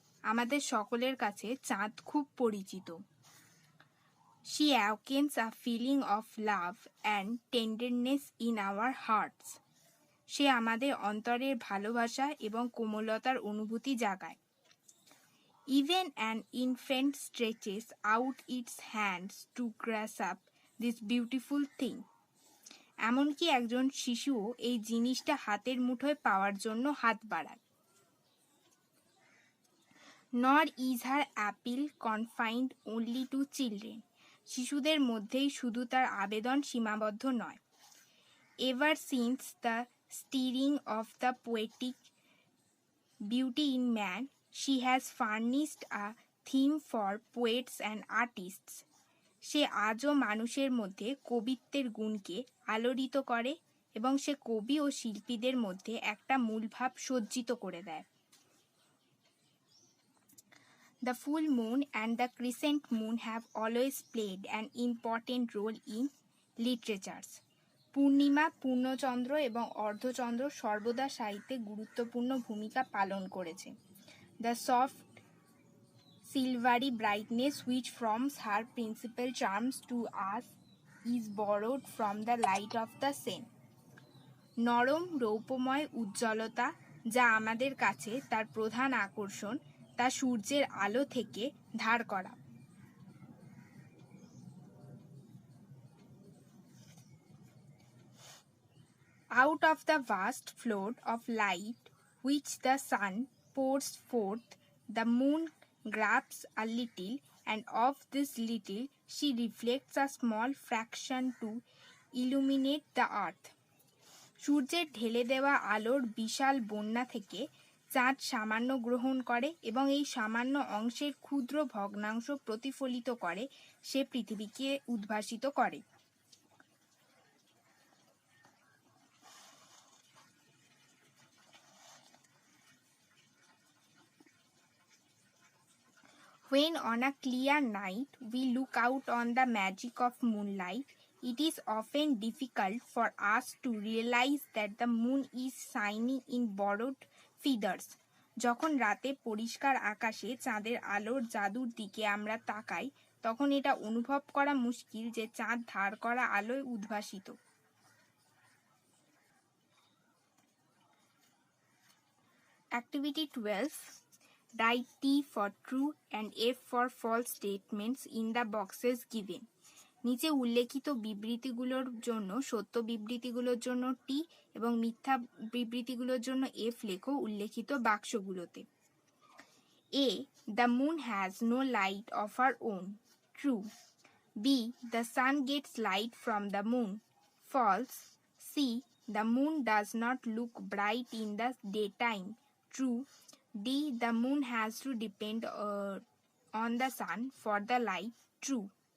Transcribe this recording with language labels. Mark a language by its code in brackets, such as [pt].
[bn] আমাদের সকলের কাছে চাঁদ খুব পরিচিত। [en] She awakens a feeling of love and tenderness in our hearts. [bn] সে আমাদের অন্তরের ভালোবাসা এবং কোমলতার অনুভূতি জাগায়। [en] Even an infant stretches out its hands to grasp this beautiful thing. [bn] এমনকি একজন শিশুও এই জিনিসটা হাতের মুঠোয় পাওয়ার জন্য হাত বাড়ায়। [en] Nor is her appeal confined only to children. [bn] শিশুদের মধ্যেই শুধু তার আবেদন সীমাবদ্ধ নয়। [en] Ever since the stirring of the poetic beauty in man, she has furnished a theme for poets and artists. [bn] সে আজও মানুষের মধ্যে কবিত্বের গুণকে আলোড়িত করে এবং সে কবি ও শিল্পীদের মধ্যে একটা মূলভাব সজ্জিত করে দেয়। [en] The full moon and the crescent moon have always played an important role in literatures. [bn] পূর্ণিমা, পূর্ণচন্দ্র এবং অর্ধচন্দ্র সর্বদা সাহিত্যে গুরুত্বপূর্ণ ভূমিকা পালন করেছে। [en] The soft silvery brightness which forms her principal charms to us is borrowed from the light of the sun. [bn] নরম রৌপ্যময় উজ্জ্বলতা যা আমাদের কাছে তার প্রধান আকর্ষণ তা সূর্যের আলো থেকে ধার করা। [en] Out of the vast flood of light which the sun pours forth, the moon grabs a little, and of this little she reflects a small fraction to illuminate the earth. [bn] সূর্যের ঢেলে দেওয়া আলোর বিশাল বন্যা থেকে চাঁদ সামান্য গ্রহণ করে এবং এই সামান্য অংশের ক্ষুদ্র ভগ্নাংশ প্রতিফলিত করে সে পৃথিবীকে উদ্ভাসিত করে। [en] When on a clear night we look out on the magic of moonlight, it is often difficult for us to realize that the moon is shining in borrowed feathers. [bn] যখন রাতে পরিষ্কার আকাশে চাঁদের আলোর জাদুর দিকে আমরা তাকাই, তখন এটা অনুভব করা মুশকিল যে চাঁদ ধার করা আলোয় উদ্ভাসিত। [en] Activity 12. Write T for true and F for false statements in the boxes given. [bn] নিচে উল্লেখিত বিবৃতিগুলোর জন্য সত্য বিবৃতিগুলোর জন্য টি এবং মিথ্যা বিবৃতিগুলোর জন্য এফ লেখো উল্লেখিত বাক্সগুলোতে। [en] A. The moon has no light of her own. True. B. The sun gets light from the moon. False. C. The moon does not look bright in the daytime. True. D. The moon has to depend on the sun for the light. True.